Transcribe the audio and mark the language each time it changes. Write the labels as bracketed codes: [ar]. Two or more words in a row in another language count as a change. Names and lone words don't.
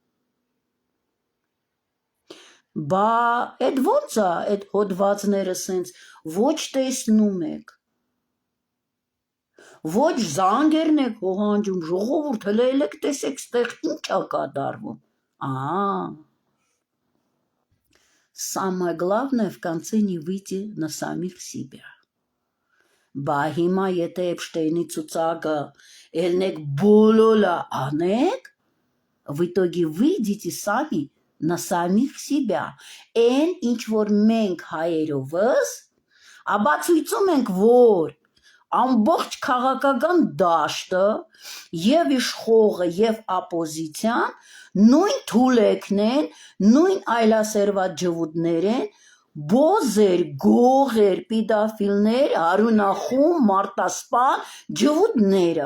[hy] Բա այդ ո՞նց է, այդ հոդվածները սենց ոչ տեսնում եք, ոչ զանգերն եք հողանջում, ժողովուրդ հլելեք տեսեք ստեղ ինչ է կատարվում։ [ru] Самое главное в конце не выйти на самих себя. [hy] Բա հիմա եթե Էփշտեյնի ցուցակը ելնեք բոլոլա անեք, [ru] в итоге выйдете сами на самих себя. [hy] Են ինչ որ մենք հայերովս աբացույցում ենք, որ ամբողջ քաղաքական դաշտը եւ իշխողը եւ ապոզիցիան նույն թուլեկն են, նույն այլասերված ջվուդներ են, բոզեր, գողեր, պիդաֆիլներ, հարունախում, մարտասպան ջվուդները,